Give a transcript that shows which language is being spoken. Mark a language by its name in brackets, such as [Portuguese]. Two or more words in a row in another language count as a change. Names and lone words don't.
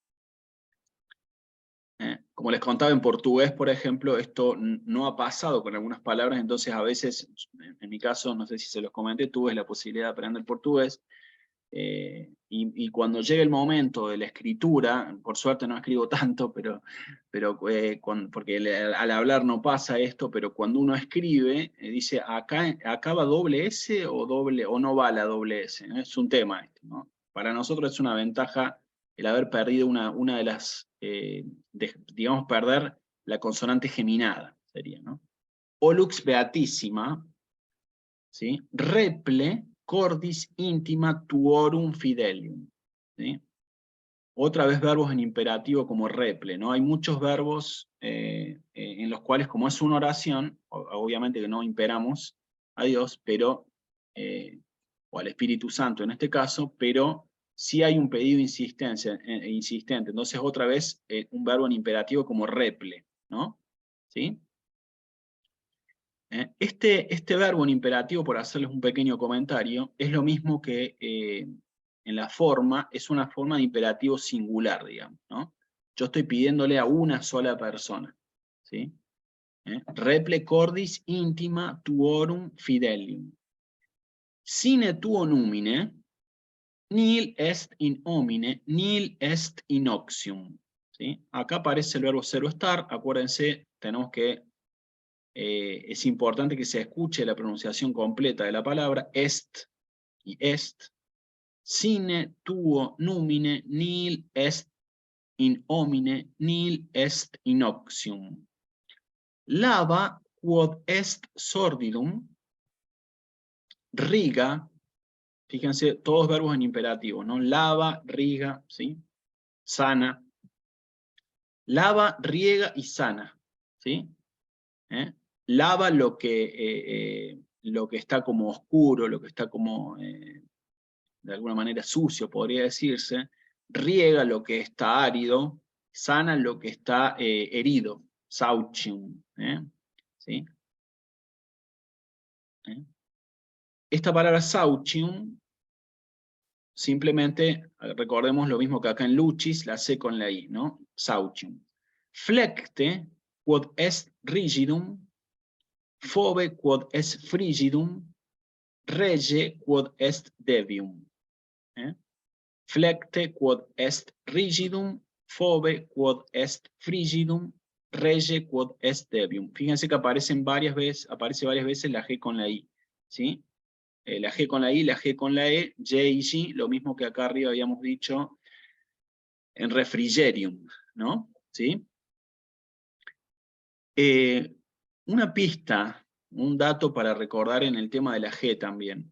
[Spanish] Como les contaba en portugués, por ejemplo, esto no ha pasado con algunas palabras, entonces a veces, en mi caso, no sé si se los comenté, tuve la posibilidad de aprender portugués, y cuando llega el momento de la escritura, por suerte no escribo tanto, porque al hablar no pasa esto, pero cuando uno escribe, dice, acá va doble S o no va la doble S, ¿no? Es un tema esto, ¿no? Para nosotros es una ventaja el haber perdido una de las, digamos, perder la consonante geminada, sería, ¿no? [Latin] o lux beatissima, ¿sí? Reple cordis intima tuorum fidelium, [Spanish] ¿sí? Otra vez verbos en imperativo como reple, ¿no? Hay muchos verbos en los cuales, como es una oración, obviamente que no imperamos a Dios, pero, o al Espíritu Santo en este caso, pero sí hay un pedido insistente. Entonces, otra vez, un verbo en imperativo como reple, ¿no? ¿Sí? Este verbo en imperativo, por hacerles un pequeño comentario, es lo mismo que en la forma, es una forma de imperativo singular, digamos, ¿no? Yo estoy pidiéndole a una sola persona, ¿sí? [Latin] Reple cordis intima tuorum fidelium. Sine tuo numine, nil est in homine, nil est in oxium, [Spanish] ¿sí? Acá aparece el verbo ser o estar, acuérdense, tenemos que es importante que se escuche la pronunciación completa de la palabra, est y est. [Latin] Sine tuo numine, nil est in homine, nil est in oxium. Lava quod est sordidum, riga, [Spanish] fíjense, todos verbos en imperativo, ¿no? [Latin] Lava, riga, [Spanish] ¿sí? Sana. Lava, riega y sana, ¿sí? Lava lo que está como oscuro, lo que está como, de alguna manera, sucio, podría decirse. Riega lo que está árido, sana lo que está herido, sauchium. ¿Sí? Esta palabra sauchium, simplemente recordemos lo mismo que acá en lucis, la C con la I, ¿no? Sauchium. [Latin] Flecte, quod est rigidum, fobe quod est frigidum, rege quod est debium. Flecte quod est rigidum, fobe quod est frigidum, rege quod est debium. [Spanish] Fíjense que aparece varias veces la G con la I, ¿sí? La G con la I, la G con la E, J y G, lo mismo que acá arriba habíamos dicho en refrigerium, ¿no? ¿Sí? Una pista, un dato para recordar en el tema de la G también.